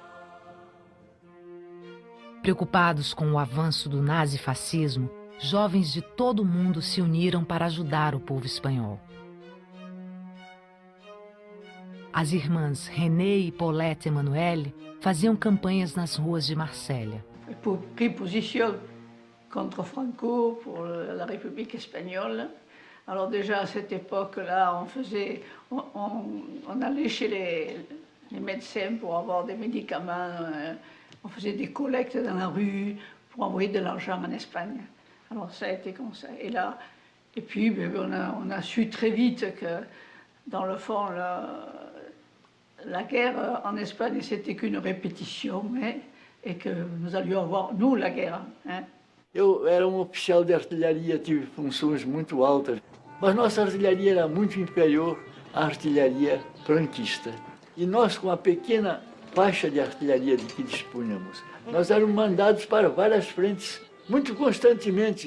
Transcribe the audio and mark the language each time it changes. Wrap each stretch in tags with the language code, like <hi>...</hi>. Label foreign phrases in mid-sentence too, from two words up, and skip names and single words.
<pt>Preocupados com o avanço do nazifascismo, jovens de todo o mundo se uniram para ajudar o povo espanhol. As irmãs René e Paulette Emmanuelle faziam campanhas nas ruas de Marsella.</pt> <fr>Pour pris position contre Franco, pour la République espagnole. Alors déjà à cette époque-là, on allait chez les médecins pour avoir des médicaments, on faisait des collectes dans la rue pour envoyer de l'argent en Espagne. Alors ça a été comme ça. Et puis on a su très vite que dans le fond la guerre en Espagne, c'était qu'une répétition, et que nous allions avoir, nous, la guerre.</fr> <pt>Eu era oficial de artilharia, tive funções muito altas, mas nossa artilharia era muito inferior à artilharia franquista. E nós, com a pequena faixa de artilharia de que dispunhamos, nós éramos mandados para várias frentes, muito constantemente.</pt>